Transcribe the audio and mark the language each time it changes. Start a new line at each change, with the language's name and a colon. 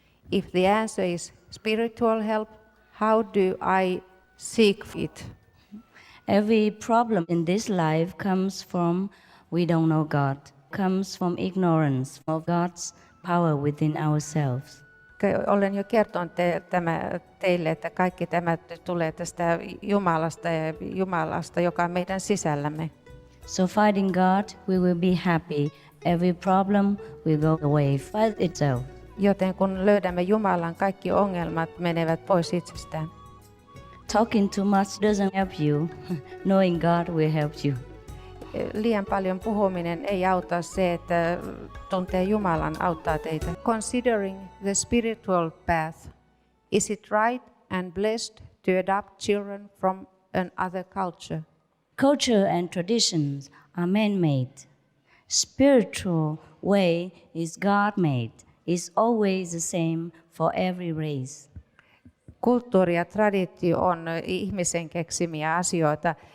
English: If the answer is spiritual help, how do I seek it? Every problem in this life comes from we don't know God, comes from ignorance of God's power within ourselves.
Finnish: Olen jo kertonut teille, että kaikki tämä tulee tästä Jumalasta, joka on meidän sisällämme.
English: So fighting God, we will be happy. Every problem will go away by itself.
Finnish: Joten kun löydämme Jumalan, kaikki ongelmat menevät pois itsestään.
English: Talking too much doesn't help you. Knowing God will help you.
Finnish: Liian paljon puhuminen ei auta, se, että tuntee Jumalan auttaa teitä.
English: Considering the spiritual path, is it right and blessed to adopt children from another culture? Culture and traditions are man-made. Spiritual way is God-made. Is always the same for every race.
Finnish: Kulttuuri ja traditio on ihmisen keksimiä asioita.